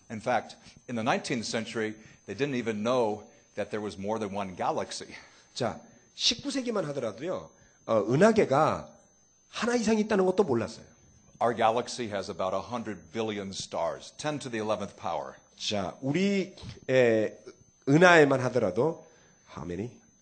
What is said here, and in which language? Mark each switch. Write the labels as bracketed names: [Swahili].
[English] In fact, in the 19th century, they didn't even know that there was more than one galaxy. [Korean] 자, 19세기만 하더라도요, 은하계가 하나 이상 있다는 것도 몰랐어요. [English] Our galaxy has about 100 billion stars, 10 to the 11th power. [Korean] 자, 우리 은하에만 하더라도 [English] how many?